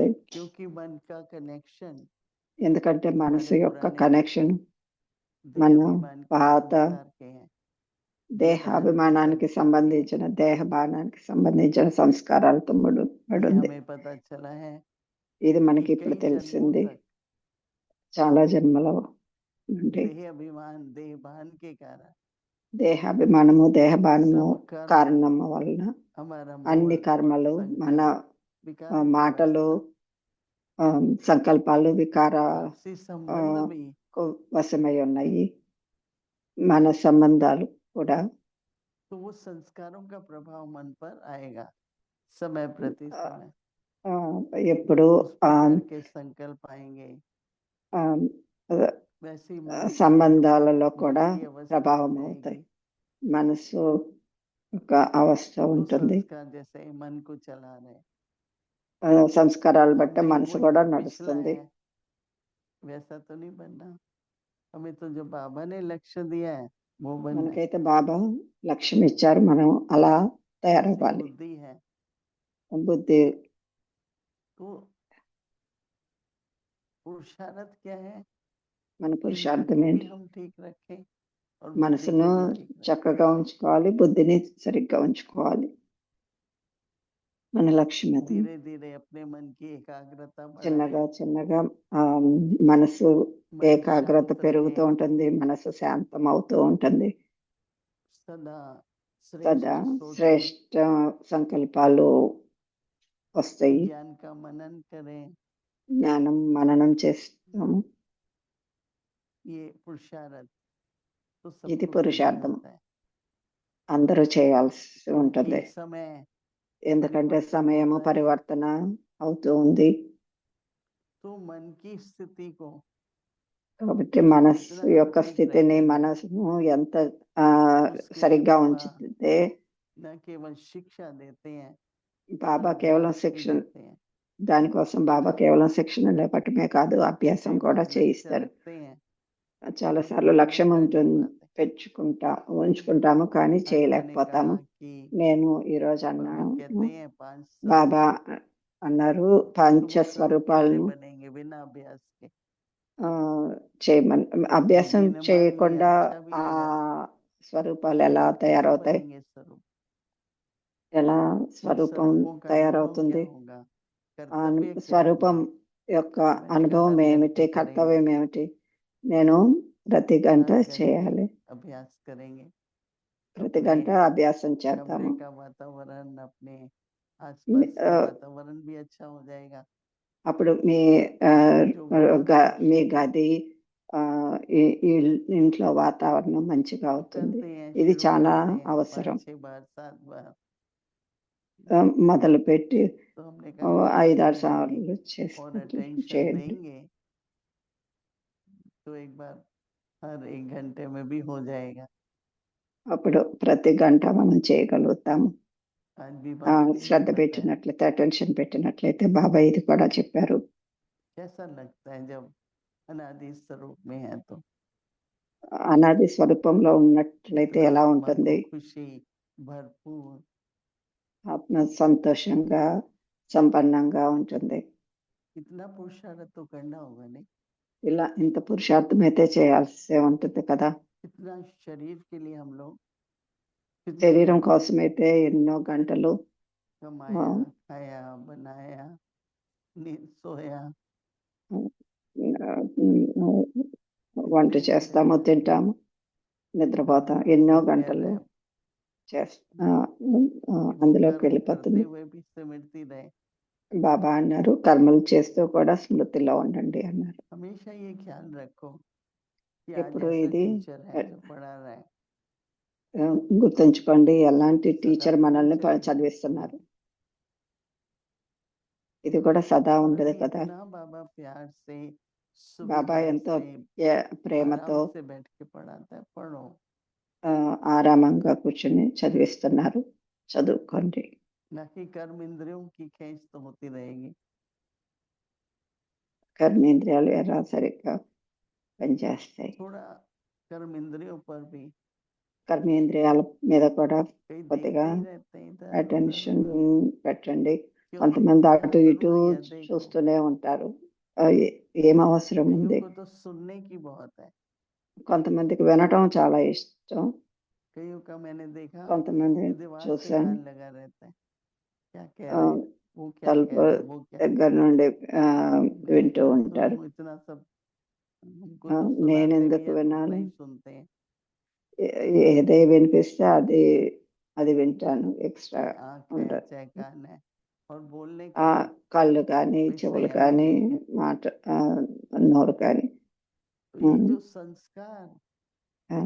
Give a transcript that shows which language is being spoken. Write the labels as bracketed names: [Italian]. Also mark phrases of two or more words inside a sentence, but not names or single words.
[Hindi] क्योंकि मन का कनेक्शन [Telugu] ఎందుకంటే మనసు [Hindi] हमारे [Telugu] యొక్క [Hindi] पुराने [Telugu] కనెక్షన్ మన [Hindi] देहाभिमान के [Telugu] పాత [Hindi] संस्कार के हैं जो [Telugu] దేహాభిమానానికి [Hindi] जन्म से [Telugu] సంబంధించిన దేహభానానికి సంబంధించిన సంస్కారాలతో [Hindi] ये [Telugu] ముడిపడుంది. [Hindi] हमें पता चला है [Telugu] ఇది మనకి [Hindi] कि [Telugu] ఇప్పుడు [Hindi] कई जन्मों [Telugu] తెలిసింది. [Hindi] तक [Telugu] చాలా జన్మల నుండి [Hindi] देह अभिमान देहभान के कारण [Telugu] దేహాభిమానము దేహభానము [Hindi] सब कर्म [Telugu] కారణం వలన [Hindi] हमारा [Telugu] అన్ని [Hindi] मोह [Telugu] కర్మలు మన [Hindi] संकल्प विकार की [Telugu] మాటలు [Hindi] अवस्था, [Telugu] సంకల్పాలు వికార [Hindi] आपसी संबंध भी [Telugu] వశమై ఉన్నాయి. మన సంబంధాలు కూడా [Hindi] तो वो संस्कारों का प्रभाव मन पर आएगा समय प्रति समय [Telugu] ఆ, ఎప్పుడు [Hindi] उस प्रकार के संकल्प आएंगे ఆ, वैसे ही मन की [Telugu] సంబంధాలలో కూడా [Hindi] मन की अवस्था [Telugu] ప్రభావం [Hindi] हो [Telugu] అవుతాయి. [Hindi] जाएगी। [Telugu] మనసు ఒక అవస్థ [Hindi] तो [Telugu] ఉంటుంది. [Hindi] संस्कार जैसे मन को चला रहे [Telugu] సంస్కారాలు బట్టి [Hindi] हमें [Telugu] మనసు [Hindi] वही [Telugu] కూడా [Hindi] जो पिछला [Telugu] నడుస్తుంది. [Hindi] है वैसा तो नहीं बनना, हमें तो जो बाबा ने लक्ष्य दिया है वो बनना है। [Telugu] మనకైతే బాబా లక్ష్యం ఇచ్చారు, మనం అలా [Hindi] ऐसी [Telugu] తయారవ్వాలి. [Hindi] बुद्धि है [Telugu] బుద్ధి [Hindi] तो पुरुषार्थ क्या है [Telugu] మన [Hindi] कि मन [Telugu] పురుషార్థం [Hindi] को भी [Telugu] ఏంటి? [Hindi] हम ठीक रखें और बुद्धि को [Telugu] మనసును [Hindi] भी ठीक रखें। [Telugu] చక్కగా ఉంచుకోవాలి, బుద్ధిని సరిగ్గా ఉంచుకోవాలి. మన లక్ష్యం అది. [Hindi] धीरे धीरे अपने मन की एकाग्रता [Telugu] చిన్నగా [Hindi] बढ़ाएं, [Telugu] చిన్నగా ఆ, మనసు [Hindi] मन [Telugu] ఏకాగ్రత [Hindi] शांत [Telugu] పెరుగుతూ [Hindi] रहे, [Telugu] ఉంటుంది, మనసు శాంతం అవుతూ ఉంటుంది. [Hindi] सदा [Telugu] సదా [Hindi] श्रेष्ठ सोचें, [Telugu] శ్రేష్ట సంకల్పాలు వస్తాయి. [Hindi] ज्ञान का मनन करें। [Telugu] జ్ఞానం మననం చేస్తాము. [Hindi] ये पुरुषार्थ तो [Telugu] ఇది [Hindi] सबको करना [Telugu] పురుషార్థం, [Hindi] होता है [Telugu] అందరూ చేయాల్సి [Hindi] क्योंकि [Telugu] ఉంటుంది. [Hindi] समय [Telugu] ఎందుకంటే [Hindi] परिवर्तन [Telugu] సమయము [Hindi] होता है। [Telugu] పరివర్తన అవుతూ ఉంది. [Hindi] तो मन की स्थिति को [Telugu] కాబట్టి మనసు [Hindi] जितना हम [Telugu] యొక్క [Hindi] ठीक [Telugu] స్థితిని [Hindi] रखेंगे, [Telugu] మనసును ఎంత ఆ, [Hindi] उसके [Telugu] సరిగ్గా [Hindi] लिए बाबा [Telugu] ఉంచితే [Hindi] न केवल शिक्षा देते हैं [Telugu] బాబా కేవలం [Hindi] अभ्यास भी [Telugu] శిక్షణ, [Hindi] देते हैं, [Telugu] దానికోసం బాబా కేవలం శిక్షణ లేపటమే కాదు, అభ్యాసం [Hindi] कई [Telugu] కూడా [Hindi] बार लक्ष्य [Telugu] చేయిస్తారు. [Hindi] रखते हैं [Telugu] చాలా [Hindi] पर [Telugu] సార్లు [Hindi] पूरा [Telugu] లక్ష్యం [Hindi] नहीं कर [Telugu] ఉంటుంది, [Hindi] पाते। [Telugu] ఉంచుకుంటాము కానీ [Hindi] आज मैंने [Telugu] చేయలేకపోతాము. [Hindi] कहा कि [Telugu] నేను ఈరోజు [Hindi] बाबा [Telugu] అన్నాను, [Hindi] कहते हैं 5 [Telugu] బాబా [Hindi] स्वरूप [Telugu] అన్నారు [Hindi] तो वो [Telugu] పంచ [Hindi] स्वरूप कैसे [Telugu] స్వరూపాలను [Hindi] बनेंगे बिना अभ्यास के। [Telugu] ఆ, చేయమని, అభ్యాసం [Hindi] बुद्धि ने मान लिया [Telugu] చేయకుండా [Hindi] अच्छा भी ఆ लगा, [Telugu] స్వరూపాలు ఎలా [Hindi] कैसे [Telugu] తయారవుతాయి? [Hindi] बनेंगे स्वरूप, [Telugu] ఎలా [Hindi] उन [Telugu] స్వరూపం [Hindi] स्वरूपों का अनुभव क्या [Telugu] తయారవుతుంది? [Hindi] होगा, ఆ कर्तव्य क्या [Telugu] స్వరూపం [Hindi] होगा। [Telugu] యొక్క [Hindi] मैंने कहा [Telugu] అనుభవం [Hindi] हर [Telugu] ఏమిటి, [Hindi] घंटे करेंगे, [Telugu] కర్తవ్యం ఏమిటి? నేను ప్రతి గంట [Hindi] हर घंटे [Telugu] చేయాలి, [Hindi] अभ्यास करेंगे, [Telugu] ప్రతి [Hindi] अपने [Telugu] గంట అభ్యాసం [Hindi] कमरे [Telugu] చేద్దాము. [Hindi] का वातावरण अपने आसपास ఆ, का वातावरण भी अच्छा हो जाएगा। [Telugu] అప్పుడు మీ ఆ, [Hindi] जो बहुत [Telugu] మీ [Hindi] आवश्यक है [Telugu] గది ఆ, ఈ ఇంట్లో వాతావరణం మంచిగా [Hindi] तो [Telugu] అవుతుంది. [Hindi] करते हैं, [Telugu] ఇది [Hindi] शुरू [Telugu] చాలా [Hindi] करते हैं [Telugu] అవసరం. [Hindi] 5-6 बार 7 बार। [Telugu] మొదలుపెట్టి [Hindi] तो हमने कहा कि अगर [Telugu] 5-6 [Hindi] इसमें [Telugu] సార్లు [Hindi] भी और [Telugu] చేసి [Hindi] अटेंशन [Telugu] చేయండి. [Hindi] देंगे तो एक बार हर 1 घंटे में भी हो जाएगा। [Telugu] అప్పుడు ప్రతి గంట మనం చేయగలుగుతాము. [Hindi] आज भी बाबा ने [Telugu] శ్రద్ధ [Hindi] ये बताया। [Telugu] పెట్టినట్లయితే, అటెన్షన్ పెట్టినట్లయితే బాబా ఇది కూడా చెప్పారు. [Hindi] कैसा लगता है जब अनादि स्वरूप में है तो [Telugu] అనాది స్వరూపంలో ఉన్నట్లయితే [Hindi] कितना [Telugu] ఎలా [Hindi] आत्मा [Telugu] ఉంటుంది? [Hindi] को खुशी भरपूर, [Telugu] ఆత్మ సంతోషంగా సంపన్నంగా ఉంటుంది. [Hindi] इतना पुरुषार्थ तो करना होगा नहीं, [Telugu] ఇలా ఇంత పురుషార్థం అయితే చేయాల్సి ఉంటుంది కదా. [Hindi] इतना शरीर के लिए हम लोग कितने [Telugu] శరీరం [Hindi] घंटे [Telugu] కోసమైతే ఎన్నో గంటలు [Hindi] कमाया, खाया, बनाया, सोया, [Telugu] వంట [Hindi] कितने घंटे [Telugu] చేస్తాము, [Hindi] लगाए, [Telugu] తింటాము, నిద్రపోతాం, [Hindi] बाबा [Telugu] ఎన్నో [Hindi] खुद कह [Telugu] గంటలు [Hindi] रहे हैं [Telugu] చేస్తా [Hindi] कि वो [Telugu] అందులోకి [Hindi] कर्म [Telugu] వెళ్ళిపోతుంది. [Hindi] करते हुए भी स्मृति रहे। [Telugu] బాబా అన్నారు కర్మలు చేస్తూ కూడా స్మృతిలో ఉండండి అన్నారు. [Hindi] हमेशा ये ख्याल रखो कि आज [Telugu] ఎప్పుడు [Hindi] ऐसा [Telugu] ఇది [Hindi] टीचर है जो पढ़ा रहा है, [Telugu] గుర్తుంచుకోండి, ఎలాంటి [Hindi] सदा [Telugu] టీచర్ మనల్ని [Hindi] पहुंचे रहे। [Telugu] చదివిస్తున్నారు. ఇది కూడా సదా [Hindi] और [Telugu] ఉండదు [Hindi] अभी [Telugu] కదా. [Hindi] इतना बाबा प्यार से [Telugu] బాబా [Hindi] सुविधा [Telugu] ఎంతో [Hindi] से [Telugu] ప్రేమతో [Hindi] आराम से बैठ के पढ़ाता है, पढ़ो। [Telugu] ఆరామంగా కూర్చొని చదివిస్తున్నారు, చదువుకోండి. [Hindi] ना कि कर्म इंद्रियों की खींच तो होती रहेगी। [Telugu] కర్మేంద్రియాలు ఎలా సరిగ్గా పనిచేస్తాయి. [Hindi] थोड़ा कर्म इंद्रियों पर भी [Telugu] కర్మేంద్రియాల మీద కూడా [Hindi] कई [Telugu] కొద్దిగా [Hindi] देखते ही रहते हैं इधर [Telugu] అటెన్షన్ [Hindi] उधर [Telugu] పెట్టండి. [Hindi] क्यों [Telugu] కొంతమంది [Hindi] क्या [Telugu] అటు ఇటు [Hindi] जरूरी है देखो [Telugu] చూస్తూనే ఉంటారు. ఏం అవసరం [Hindi] कईयों [Telugu] ఉంది? [Hindi] को तो सुनने की बहुत है [Telugu] కొంతమందికి వినటం చాలా ఇష్టం. [Hindi] कईयों का मैंने देखा [Telugu] కొంతమంది [Hindi] कि दीवार से [Telugu] చూశాను [Hindi] कान लगा रहता है क्या कह ఆ, रहे हैं वो क्या कह [Telugu] తలుపు [Hindi] रहे हैं वो क्या [Telugu] దగ్గర నుండి [Hindi] मैं [Telugu] వింటూ [Hindi] क्या [Telugu] ఉంటారు. [Hindi] सुनूं इतना सब हमको ఆ, तो [Telugu] నేను [Hindi] सुनाते भी [Telugu] ఎందుకు [Hindi] है तो उतना [Telugu] వినాలి? [Hindi] ही सुनते हैं [Telugu] ఏదే వినిపిస్తే అది వింటాను. ఎక్స్ట్రా [Hindi] चाहे आँख है [Telugu] ఉండదు. [Hindi] चाहे कान है और बोलने ఆ का भी [Telugu] కళ్ళు కానీ [Hindi] कोई [Telugu] చెవులు [Hindi] संयम [Telugu] కానీ [Hindi] नहीं है [Telugu] మాట నోరు కానీ [Hindi] तो ये जो संस्कार ఆ,